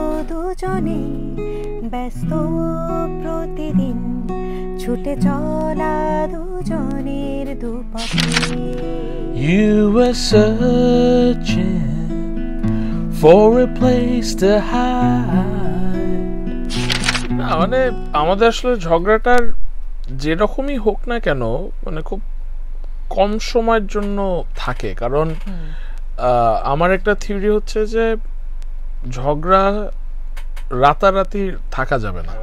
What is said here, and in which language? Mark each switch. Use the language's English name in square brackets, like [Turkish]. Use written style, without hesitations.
[Bangla] দুজনে ব্যস্ত প্রতিদিন ছুটে চলা দুজনের দুপথে [English] You were searching for a place to hide. [Bangla] না মানে আমাদের আসলে ঝগড়াটার যেরকমই হোক না কেন মানে খুব কম সময়ের জন্য থাকে, কারণ আমার একটা থিওরি হচ্ছে যে ঝগড়া রাতারাতি থাকা যাবে না,